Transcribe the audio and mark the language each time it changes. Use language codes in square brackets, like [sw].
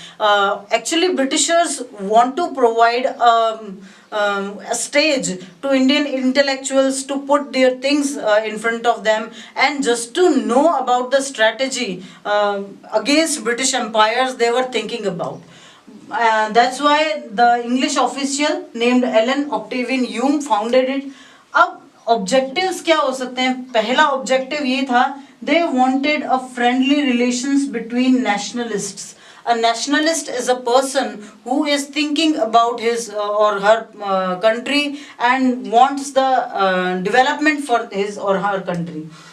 [en] Actually, Britishers want to provide a stage to Indian intellectuals to put their things in front of them and just to know about the strategy against British empires they were thinking about. That's why the English official named Alan Octavian Hume founded it. [hi] अब objectives क्या हो सकते हैं? पहला objective ये था, [en] they wanted a friendly relations between nationalists. A nationalist is a person who is thinking about his or her country and wants the development for his or her country.